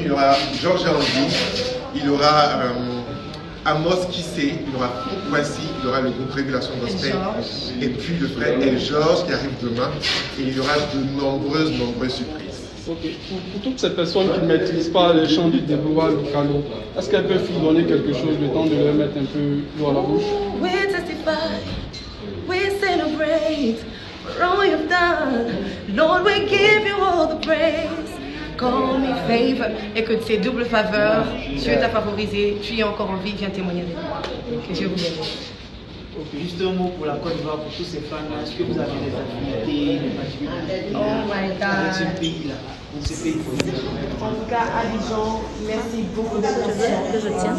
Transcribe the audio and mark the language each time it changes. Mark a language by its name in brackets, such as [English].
[French] il y aura Georges Andy, il y aura Amos Kissé, il y aura Voici, il y aura le groupe Révélation Gospel, et puis le frère El Georges qui arrive demain, et il y aura de nombreuses surprises. Okay. Pour toutes ces personnes qui ne maîtrisent pas les chants de Déborah Le Calou, est-ce qu'elles peuvent vous donner quelque chose, le temps de leur mettre un peu l'eau à la bouche? [English] We testify, we celebrate for all you've done. Lord, we give you all the praise. Call me favor. [French] Écoute, c'est double faveur. Dieu t'a favorisé. Tu es encore en vie. Viens témoigner avec nous. Que Dieu vous bénisse. Juste un mot pour la Côte d'Ivoire, pour tous ces fans-là. Est-ce que vous avez des affinités, des particularités avec ce pays-là, pour ce pays? En tout cas, Abidjan, merci beaucoup de l'invitation que je tiens.